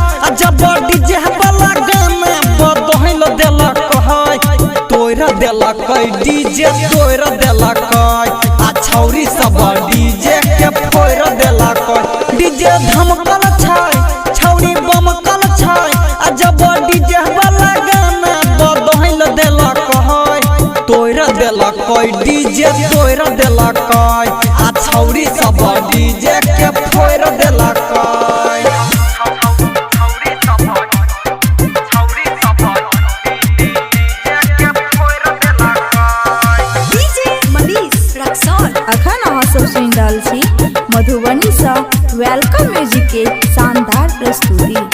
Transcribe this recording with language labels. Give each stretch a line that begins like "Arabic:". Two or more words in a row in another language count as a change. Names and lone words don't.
Maithili: आ जब डीजे वाला गाना बदहिल देलक है तोरा देलक डीजे तोरा देलक आ छौरी सब डीजे के फोड़ देलक डीजे धमकल छाय छौरी बमकल छाय आ जब डीजे वाला तोरा देलक डीजे तोरा देलक आ छौरी सब डीजे के फोड़ देलक। अखन अहाँ सब सुनि रहल छी मधुबनी सँ वेलकम म्यूजिक के शानदार प्रस्तुति।